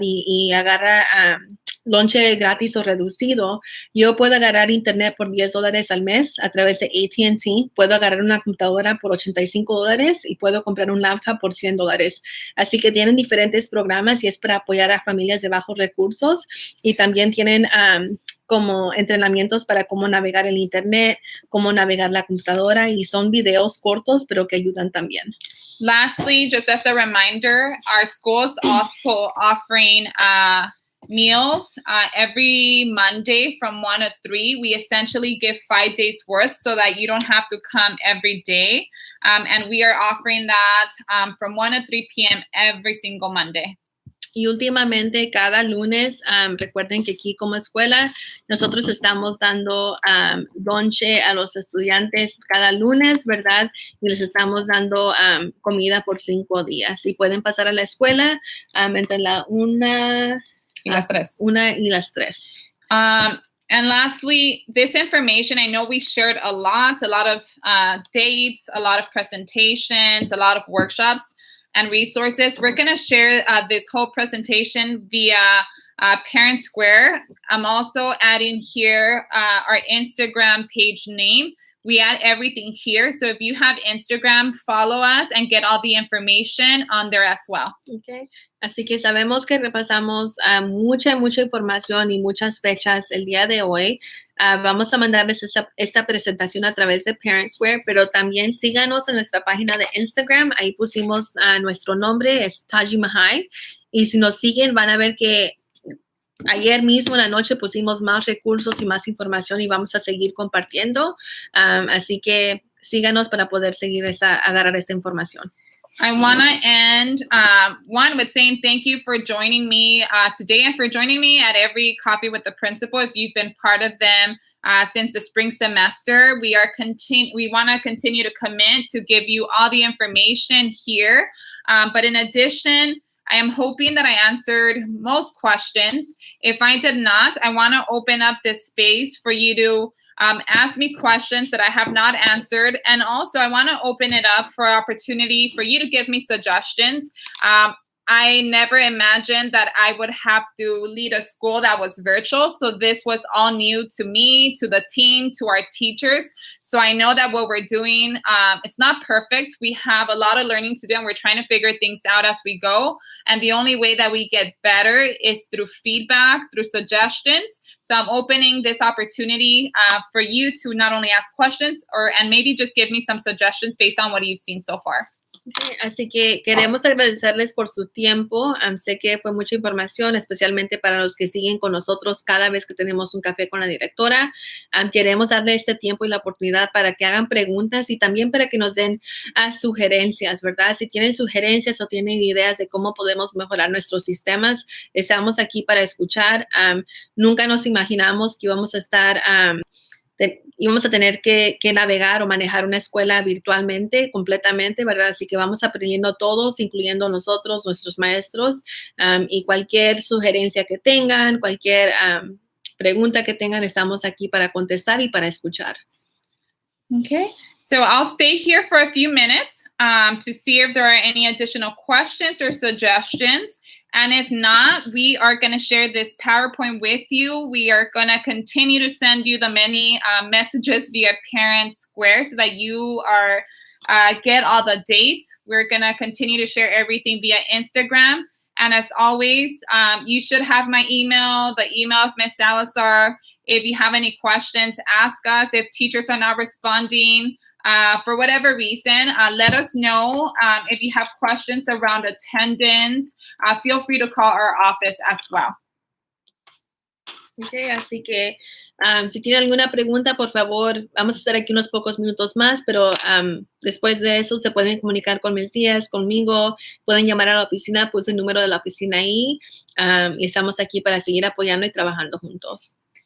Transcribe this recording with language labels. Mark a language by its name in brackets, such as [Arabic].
[Spanish] Y agarra lonche gratis o reducido, yo puedo agarrar internet por $10 al mes a través de AT&T, puedo agarrar una computadora por $85 y puedo comprar un laptop por $100. Así que tienen diferentes programas y es para apoyar a familias de bajos recursos y también tienen como entrenamientos para cómo navegar el internet, cómo navegar la computadora y son videos cortos pero que ayudan también. [English] Lastly, just as a reminder, our school is also offering meals every Monday from 1 to 3. We essentially give 5 days worth so that you don't have to come every day. And we are offering that from 1 to 3 p.m. every single Monday. [Spanish] Y últimamente, cada lunes, recuerden que aquí como escuela, nosotros estamos dando lonche a los estudiantes cada lunes, ¿verdad? Y les estamos dando comida por 5 días. Y pueden pasar a la escuela entre la 1 y las 3. 1 y las 3. [English] And lastly, this information, I know we shared a lot of dates, a lot of presentations, a lot of workshops and resources. We're going to share this whole presentation via Parent Square. I'm also adding here our Instagram page name. We add everything here. So if you have Instagram, follow us and get all the information on there as well. Okay. [Spanish] Así que sabemos que repasamos mucha información y muchas fechas el día de hoy. Vamos a mandarles esta presentación a través de Parent Square, pero también síganos en nuestra página de Instagram. Ahí pusimos nuestro nombre, es Taji Mahai. Y si nos siguen, van a ver que ayer mismo en la noche pusimos más recursos y más información y vamos a seguir compartiendo. Así que síganos para poder agarrar esa información. [English] I want to end, one, with saying thank you for joining me today and for joining me at every Coffee with the Principal. If you've been part of them since the spring semester, we want to continue to commit to give you all the information here. But in addition, I am hoping that I answered most questions. If I did not, I want to open up this space for you to ask me questions that I have not answered. And also, I want to open it up for opportunity for you to give me suggestions. I never imagined that I would have to lead a school that was virtual. So this was all new to me, to the team, to our teachers. So I know that what we're doing, it's not perfect. We have a lot of learning to do, and we're trying to figure things out as we go. And the only way that we get better is through feedback, through suggestions. So I'm opening this opportunity for you to not only ask questions and maybe just give me some suggestions based on what you've seen so far. [Spanish] Okay, así que queremos agradecerles por su tiempo. Sé que fue mucha información, especialmente para los que siguen con nosotros cada vez que tenemos un café con la directora. Queremos darle este tiempo y la oportunidad para que hagan preguntas y también para que nos den sugerencias, ¿verdad? Si tienen sugerencias o tienen ideas de cómo podemos mejorar nuestros sistemas, estamos aquí para escuchar. Nunca nos imaginamos que íbamos a estar... íbamos a tener que navegar o manejar una escuela virtualmente, completamente, ¿verdad? Así que vamos aprendiendo todos, incluyendo nosotros, nuestros maestros, y cualquier sugerencia que tengan, cualquier pregunta que tengan, estamos aquí para contestar y para escuchar. [English] Okay, so I'll stay here for a few minutes to see if there are any additional questions or suggestions. And if not, we are going to share this PowerPoint with you. We are going to continue to send you the many messages via Parent Square so that you get all the dates. We're going to continue to share everything via Instagram. And as always, you should have my email, the email of Ms. Salazar. If you have any questions, ask us. If teachers are not responding for whatever reason, let us know. If you have questions around attendance, feel free to call our office as well. [Spanish] Okay, así que si tienen alguna pregunta, por favor, vamos a estar aquí unos pocos minutos más, pero después de eso se pueden comunicar con mis días, conmigo, pueden llamar a la oficina, puse el número de la oficina ahí, y estamos aquí para seguir apoyando y trabajando juntos.